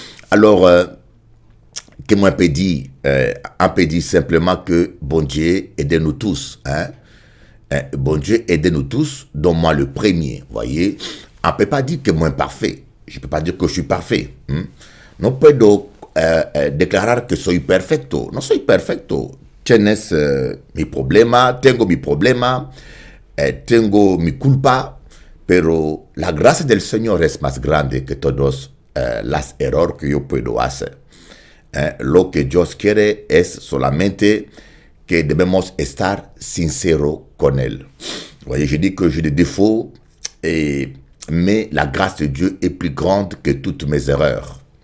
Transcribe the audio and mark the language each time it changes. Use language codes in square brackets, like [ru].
[fr] Alors, que moi peut dire, on peut dire simplement que bon Dieu aide-nous tous. Hein? Bon Dieu aide-nous tous, dont moi le premier. Vous voyez, on ne peut pas dire que moi parfait. Je ne peux pas dire que je suis parfait. [es] Non puedo declarar que soy perfecto. No soy perfecto. Tienes mi problema, tengo mi problema, tengo mi culpa, pero la gracia del Señor es más grande que todos los errores que yo puedo hacer. Lo que Dios quiere es solamente que debemos estar sinceros con Él. [fr] Vous voyez, je dis que j'ai des défauts, mais la grâce de Dieu est plus grande que toutes mes erreurs.